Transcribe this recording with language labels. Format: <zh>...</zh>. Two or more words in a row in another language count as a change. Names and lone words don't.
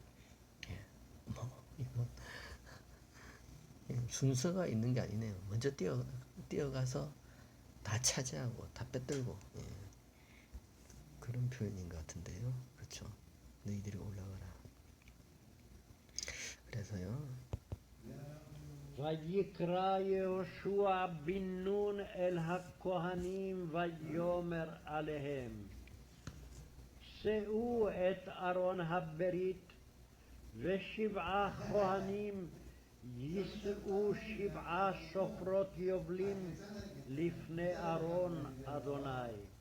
<ko>이건 순서가 있는 게 아니네요. 먼저 뛰어가서 다 차지하고 다 빼들고 그런 표현인 것 같은데요. 그렇죠? 너희들이 올라가라. 그래서요.</ko> <he>ויקרא יהושע בן נון אל הכהנים ויאמר עליהם שאו את ארון הברית ושבעה כהנים יישאו 7 שופרות יובלים לפני ארון אדוני.</he>